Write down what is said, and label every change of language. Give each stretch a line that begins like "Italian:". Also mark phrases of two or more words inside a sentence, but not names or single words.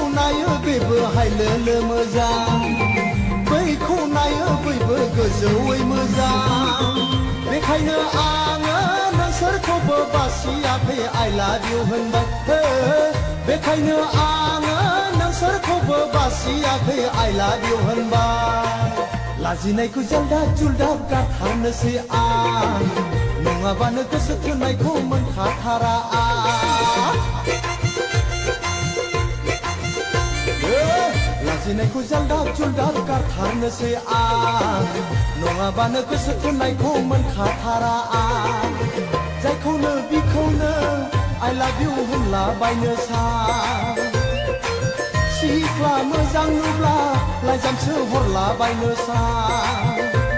Bodo: नायो बेबो हायलोलो मोजां बैखौ नायो बैबो गोजौयै मोजां बेखायनो आङो नोंसोरखौबो बासियाखै
English: I love you
Bodo: होनबाय बेखायनो आङो नोंसोरखौबो बासियाखै
English: I love you
Bodo: होनबाय लाजिनायखौ जालदा जुलदा गारथारनोसै आं नङाबानो गोसो थोननायखौ मोनखाथारा आं लाजिनायखौ जालदा जुलदा गारथारनोसै आं नङाबानो गोसो थोननायखौ मोनखाथारा आं जायखौनो बिखौनो
English: I love you
Bodo: होनलाबायनो सां सिख्ला मोजां नुब्ला लाइजामसो हरलाबायनो सां